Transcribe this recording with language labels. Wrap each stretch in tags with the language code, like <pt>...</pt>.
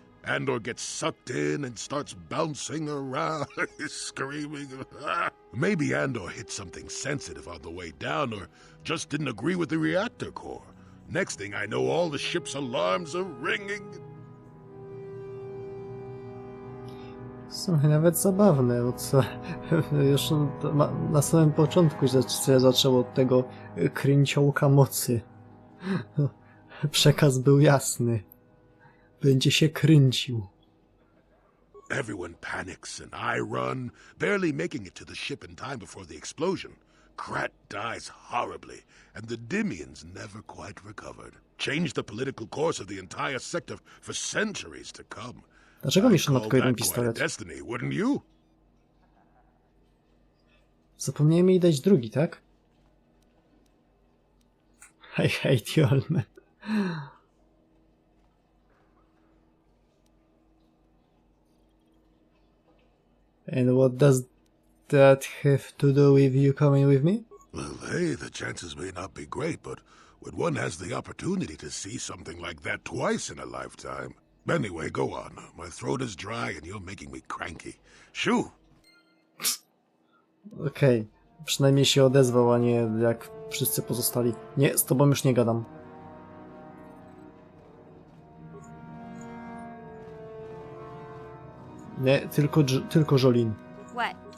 <en>Andor gets sucked in and starts bouncing around, screaming. Maybe Andor hit something sensitive on the way down, or just didn't agree with the reactor core. Next thing I know, all the ship's alarms are ringing.</en> <pl>W sumie nawet zabawne, bo co, już na samym początku się zaczęło od tego kręciołka mocy. Przekaz był jasny. Będzie się kręcił.</pl> <en>Everyone panics and I run, barely making it to the ship in time before the explosion. Krat dies horribly, and the Dymians never quite recovered. Changed the political course of the entire sector for centuries to come.</en> <pl>Dlaczego mi szło tylko jeden pistolet?</pl> <en>Destiny, wouldn't you?</en> <pl>Zapomniałem jej dać drugi, tak?</pl> <en>I hate you all, man. And what does that have to do with you coming with me? Well, hey, the chances may not be great, but when one has the opportunity to see something like that twice in a lifetime... Anyway, go on. My throat is dry and you're making me cranky. Shoo!</en> <pl>Okej. Przynajmniej się odezwał, a nie jak wszyscy pozostali. Nie, z tobą już nie gadam. Nie, tylko Jolin.</pl> <en>What?</en>